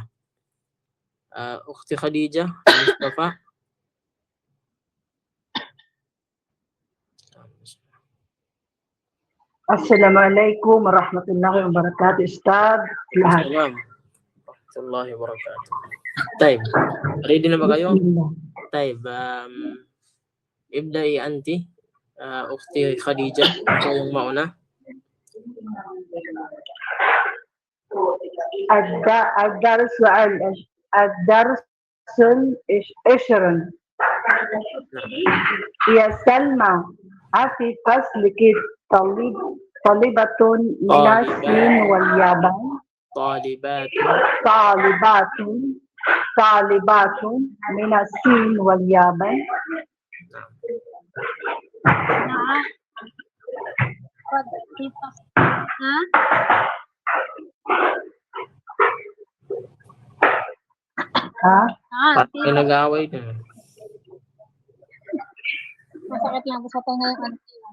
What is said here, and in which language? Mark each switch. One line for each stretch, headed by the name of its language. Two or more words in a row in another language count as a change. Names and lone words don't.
Arabic: أختي خديجة مصطفى. السلام عليكم ورحمة الله وبركاته. Ustaz. السلام ورحمة الله وبركاته.
Filipino: طيب ready na ba kayo?
Arabic: طيب ابدأي أنت أختي خديجة.
Filipino: Ito yung mauna.
Arabic: الدرس العشرين. يا سلمى في فصلك طالبة من الصين واليابان. طالبات من الصين واليابان.
Filipino: May nag-aaway na. Masakit lang sa tenga yung auntie.